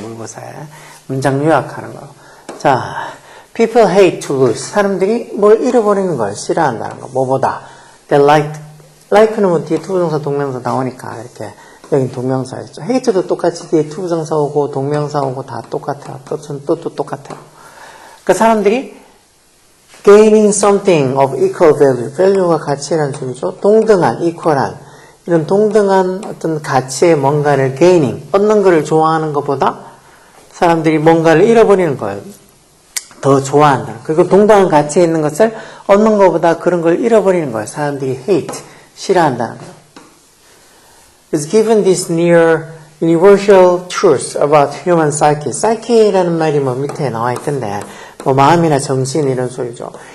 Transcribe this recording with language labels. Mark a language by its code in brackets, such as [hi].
[ko] 모의고사에. 문장 요약하는 거. 자, [en] people hate to lose. [ko] 사람들이 뭘 잃어버리는 걸 싫어한다는 거. 뭐보다. [en] They like [ko] 는 뭐 뒤에 투부정사, 동명사 나오니까 이렇게 여기 동명사였죠. hate도 똑같이 뒤에 투부정사 오고 동명사 오고 다 똑같아요. 뜻도 똑같아요. 그러니까 사람들이 [en] gaining something of equal value. [ko] value가 가치라는 소리죠. 동등한, equal한. 이런 동등한 어떤 가치의 뭔가를 gaining, 얻는 것을 좋아하는 것보다 사람들이 뭔가를 잃어버리는 걸 더 좋아한다. 그리고 동등한 가치에 있는 것을 얻는 것보다 그런 걸 잃어버리는 걸 사람들이 hate, 싫어한다는 거예요. [en] It's given this near universal truth about human psyche. [ko] psyche라는 말이 뭐 밑에 나와 있던데 뭐 마음이나 정신 이런 소리죠.